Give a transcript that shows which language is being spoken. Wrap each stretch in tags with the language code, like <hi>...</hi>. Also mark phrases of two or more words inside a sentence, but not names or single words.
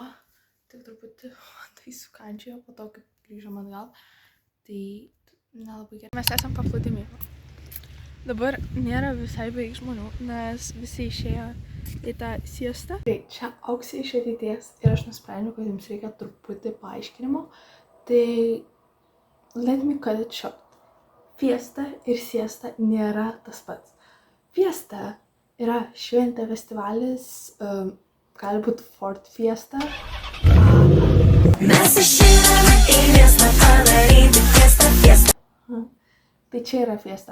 <lt>Tik truputį tai sukandžiojo po to, kaip grįžom atgal. Tai nelabai gerai. Mes esam paplūdimy. Dabar nėra visai beveik žmonių, nes visi išėjo į tą siestą. Tai čia Auksė iš ateities ir aš nusprendžiau, kad jums reikia truputį paaiškinimo.</lt> <en>Tai let me cut it short.</en> <lt>Fiesta ir siesta nėra tas pats. Fiesta yra šventė, festivalis, gali būti Ford Fiesta. Mes išeiname į miestą padaryti fiesta. Tai čia yra fiesta.</lt>